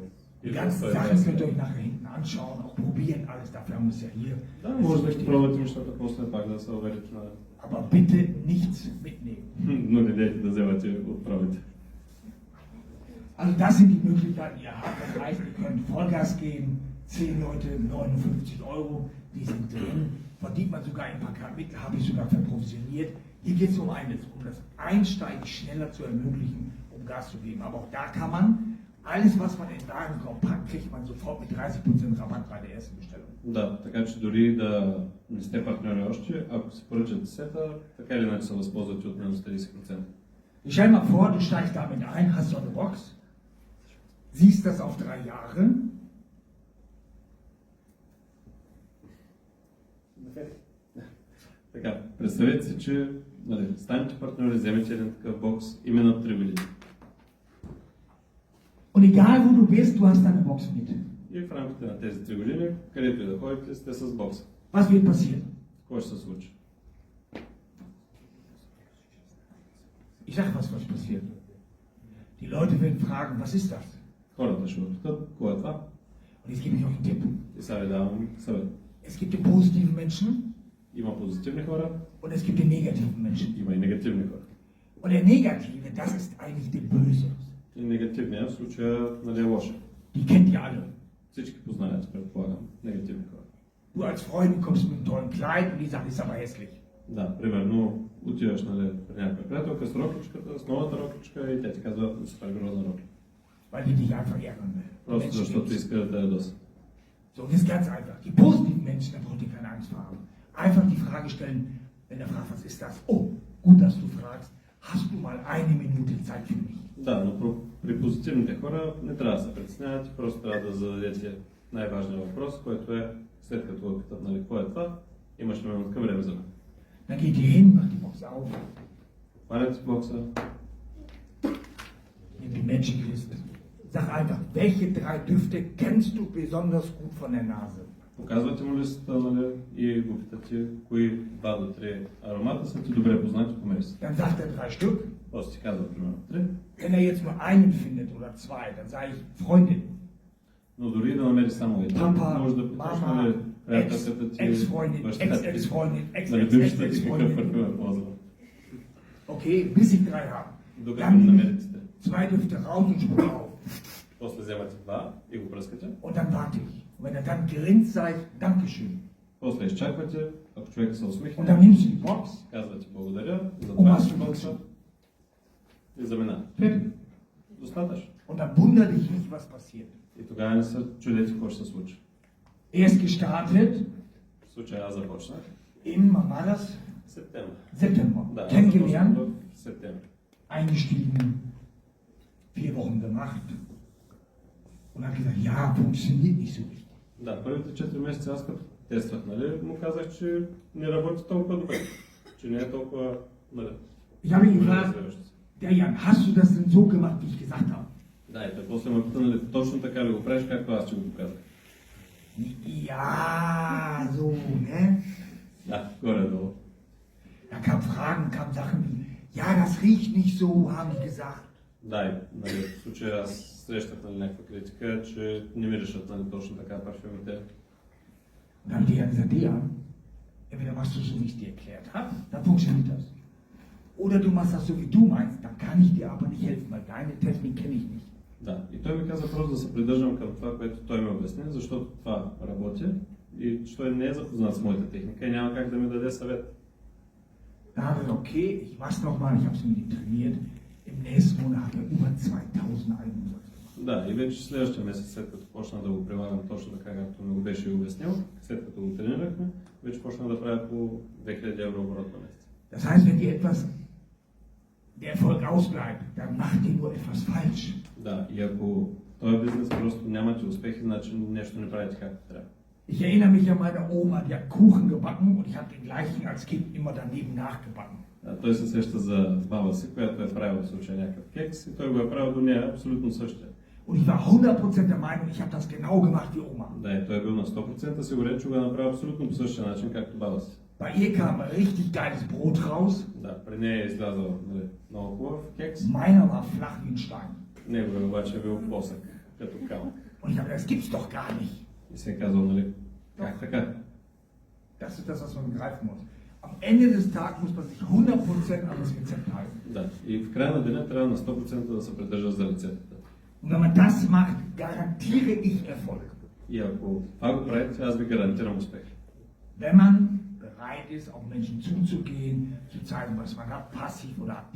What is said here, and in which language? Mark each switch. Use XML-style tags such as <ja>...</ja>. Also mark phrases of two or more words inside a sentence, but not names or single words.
<de>Die ganzen Sachen könnt ihr euch nachher hinten anschauen, auch probieren, alles dafür haben wir es ja hier.</de> <bg>Да, и ще пробвате нещата после пак да се уверите на...</bg> <de>Aber bitte nichts mitnehmen.</de> <bg>Но не дейте да вземате от пробите.</bg> <de>Also das sind die Möglichkeiten, die ihr habt. Das heißt, ihr könnt Vollgas geben, 10 Leute, 59 Euro, die sind drin. Verdient man sogar ein paar Kapitel, habe ich sogar verprovisioniert. Hier geht es um eines, um das Einsteigen schneller zu ermöglichen, um Gas zu geben. Aber auch da kann man, alles was man in Warenkorb packt, kriegt man sofort mit 30% Rabatt bei der ersten Bestellung.</de> <bg>Да, така че дори да не сте партньори още, ако се поръчате сета, така или иначе се възползвате от минус 30%.</bg> <de>Stell mal vor, du steigst damit ein, hast so eine Box, siehst das auf 3 Jahre.</de> <bg>Така, представете си, че нали, станете партньори, вземете един такъв бокс и минат 3 години.</bg> <de>Und egal wo du bist, du hast deine Box mit.</de> <bg>И в рамките на тези 3 години, където и да ходите, сте с бокса.</bg> <de>Was wird passieren?</de> <bg>Какво ще се случи?</bg> <de>Ich sage was passiert. Die Leute werden fragen, was ist das?</de> <bg>Хората ще питат, какво е това?</bg> <de>Und jetzt gebe ich euch einen Tipp.</de> <bg>И сега ви давам съвет.</bg> <de>Es gibt die positiven Menschen</de> <bg>Има позитивни хора,</bg> <de>und es gibt die negativen Menschen.</de> <bg>има и негативни хора.</bg> <de>Und der Negative, das ist eigentlich der Böse.</de> <bg>И негативният в случая нали, е лоша.</bg> <de>Die kennt ihr alle.</de> <bg>Всички познаят, предполагам, негативни хора.</bg> <de>Du als Freundin kommst mit einem tollen Kleid und die sagt, ist aber hässlich.</de> <bg>Да, примерно отиваш нали, при някаква приятелка с рокличката, с новата рокличка и тя ти казва супер грозна рокля.</bg> <de>Weil die dich einfach ärgern will.</de> <bg>Просто защото иска да те ядоса.</bg> <de>So, und das ist ganz einfach. Die positiven Menschen, da braucht ihr keine Angst vor haben. Einfach die Frage stellen, wenn er fragt, was ist das? Oh, gut, dass du fragst. Hast du mal eine Minute Zeit für mich?</de> <bg>Да, но при позитивните хора не трябва да се притеснявате, просто трябва да зададете най-важния въпрос, който е след като го питат, нали, какво е това, имаш ли минутка време за мен.</bg> <de>Dann geht ihr hin, macht die Box auf,</de> <bg>Хванете бокса,</bg> <de>nimmt die</de> <en>Magic List.</en> <de>Sag einfach, welche 3 Düfte kennst du besonders gut von der Nase?</de> <bg>показвате му листата нали, и го питате кои 2 до 3 аромата са ти добре познати по мириса.</bg> <de>Dann sagt er 3 Stück.</de> <bg>После ти казва примерно 3.</bg> <de>Wenn er jetzt nur einen findet oder 2, dann sage ich Freundin,</de> <bg>Но дори да намери само един,</bg> <de>Papa,</de> <bg>може да питаш</bg> <de>Mama,</de> <bg>нали, приятелката ти,</bg> <de>Ex-Freundin,</de> <bg>бащата ти,</bg> <de>Ex-Ex-Freundin,</de> <bg>на любимщата ти какъв</bg> <de>Ex-Ex-Freundin.</de> <bg>парфюм е ползвал.</bg> <de>Okay, bis ich 3 habe.</de> <bg>Докато</bg> <de>Dann nehme</de> <bg>намерите те.</bg> <de>ich 2 Düfte raus und sprühe auf.</de> <bg>После вземате 2 и го пръскате.</bg> <de>Und dann warte ich. Und wenn er dann grinst, sage ich Dankeschön.</de> <bg>После изчаквате, ако човек се</bg> <de>Und</de> <bg>усмихне,</bg> <de>dann nimmst du die Box</de> <bg>казвате благодаря за</bg> <de>und</de> <bg>това,</bg> <de>machst</de> <bg>че</bg> <de>die Box</de> <bg>бокса и замина.</bg> <de>fertig.</de> <bg>Достатъчно.</bg> <de>Und dann wundere dich nicht, was passiert.</de> <bg>И тогава не се чудете какво ще се случи.</bg> <de>Erst gestartet</de> <bg>В случая аз започнах</bg> <de>im, wann war das?</de> <bg>септември.</bg> <de>September.</de> <bg>Да, аз</bg> <de>Kennengelernt,</de> <bg>започнах в септември.</bg> <de>eingestiegen, 4 Wochen gemacht und habe gesagt, ja, funktioniert nicht so richtig.</de> <bg>Да, първите 4 месеца аз като тествах, нали, му казах, че не работи толкова добре, че не е толкова, нали,</bg> <de>Ich habe ihn</de> <bg>добре</bg> <de>gefragt,</de> <bg>развиващо се.</bg> <de>Dejan, hast du das denn so gemacht, wie ich gesagt habe?</de> <bg>Да, и той после ме пита, нали, точно така ли го правиш, както аз ти го показах.</bg> <de>Ja, so, ne?</de> <bg>Да, горе-долу.</bg> <de>Da kamen Fragen, kamen Sachen wie, ja, das riecht nicht so, haben die gesagt.</de> <bg>Да, и нали, в случая аз срещах нали, някаква критика, че не миришат нали, точно така парфюмите.</bg> <de>Und dann haben die ja gesagt, Dejan, entweder machst du so, wie ich es dir erklärt habe, dann funktioniert das. Oder du machst das so, wie du meinst, dann kann ich dir aber nicht helfen, weil deine Technik kenne ich nicht.</de> <bg>Да, и той ми каза просто да се придържам към това, което той ми обясни, защото това работи и че той не е запознат с моята техника и няма как да ми даде съвет.</bg> <de>Da habe ich, okay, ich mach's nochmal, ich habe es mit ihm trainiert. Im nächsten Monat hat er über 2000 Eigenumsatz gemacht.</de> <bg>Да, и вече следващия месец, след като почна да го прилагам точно така, както ми го беше обяснил, след като го тренирахме, вече почна да правя по 2000 евро оборот на месец.</bg> <de>Das heißt, wenn dir etwas, der Erfolg ausbleibt, dann macht ihr nur etwas falsch.</de> <bg>Да, и ако този бизнес просто нямате успехи, значи нещо не правите както трябва.</bg> <de>Ich erinnere mich an meine Oma, die hat Kuchen gebacken und ich habe den gleichen als Kind immer daneben nachgebacken.</de> <bg>Той се сеща за баба си, която е правила в случая някакъв кекс и той го е правил до нея абсолютно същия.</bg> <de>Und ich war 100% der Meinung, ich habe das genau gemacht wie Oma.</de> <bg>Да, и той е бил на 100% сигурен, че го е направил абсолютно по същия начин, както баба си.</bg> <de>Bei ihr kam ein richtig geiles Brot raus.</de> <bg>Да, при нея е излязъл нали, много хубав кекс.</bg> <de>Meiner war flach wie ein Stein.</de> <bg>Неговия обаче е бил плосък, като камък.</bg> <de>Und ich habe das gibt's doch gar nicht.</de> <bg>И се е казал, нали, как така?</bg> <de>Das ist das, was man begreifen muss. Am Ende des Tages muss man sich 100% an das Rezept halten.</de> <bg>Да, и в края на деня трябва на 100% да се придържа за рецептата.</bg> <de>Und wenn man das macht, garantiere ich Erfolg.</de> <bg>И ако това го правите, аз ви гарантирам успех.</bg> <de>Wenn man bereit ist, auf Menschen zuzugehen, zu zeigen, was man hat, passiv oder aktiv.</de>